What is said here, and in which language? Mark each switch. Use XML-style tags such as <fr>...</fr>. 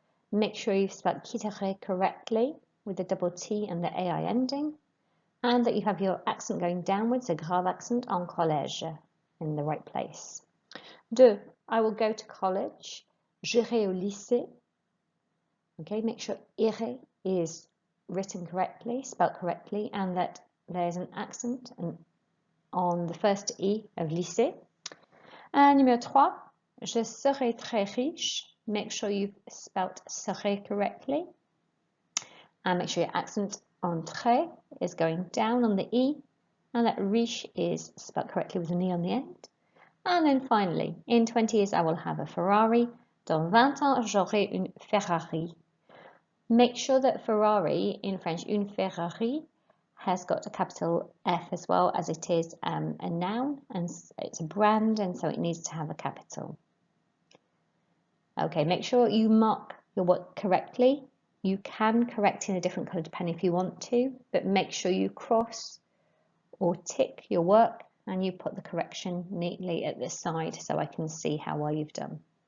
<en>Make sure you've spelled quitterai correctly with the double T and the AI ending, and that you have your accent going downwards, a grave accent en collège, in the right place. 2. I will go to college.</en> <fr>J'irai au lycée.</fr> <en>Okay, make sure irai is written correctly, spelled correctly, and that there's an accent on the first E of lycée. And</en> <fr>numéro 3, je serai très riche.</fr> <en>Make sure you've spelled serai correctly. And make sure your accent on très is going down on the E, and that riche is spelled correctly with an E on the end. And then finally, in 20 years I will have a Ferrari.</en> <fr>Dans 20 ans, j'aurai une Ferrari.</fr> <en>Make sure that Ferrari, in French, une Ferrari, has got a capital F as well, as it is a noun, and it's a brand, and so it needs to have a capital. Okay, make sure you mark your work correctly. You can correct in a different coloured pen if you want to, but make sure you cross or tick your work and you put the correction neatly at the side so I can see how well you've done.</en>